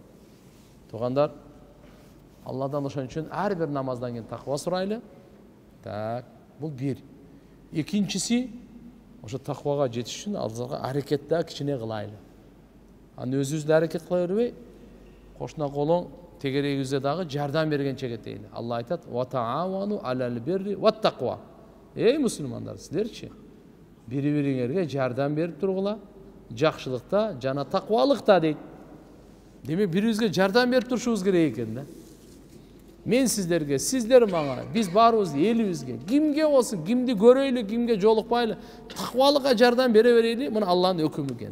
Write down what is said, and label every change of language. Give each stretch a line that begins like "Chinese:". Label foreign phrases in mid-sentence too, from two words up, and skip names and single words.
Kyrgyz: Тугандар, Алладан ошон үчүн ар бир намаздан кийин таква сурайлы. Так, бул бир. Экинчиси, ошо таквага жетиш үчүн алдыга аракет да кичине кылайлы. Аны өзүбүз аракет кыла бербей, кошуна колуң тегерегибизде дагы жардам бергенче кетейли. Алла айтат:
Arabic: "وتعاونوا على البر والتقوى".
Kyrgyz: Эй мусулмандар, силерчи бири-бириңерге жардам берип тургула, жакшылыкта жана таквалыкта дейт. Демек бирибизге жардам берип турушубуз керек экен да. Мен сиздерге, сиздер мага, биз баарыбыз элибизге, кимге болсун, кимди көрөйлү, кимге жолукпайлы, таквалыкка жардам бере берейли, мына Алланын өкүмү экен.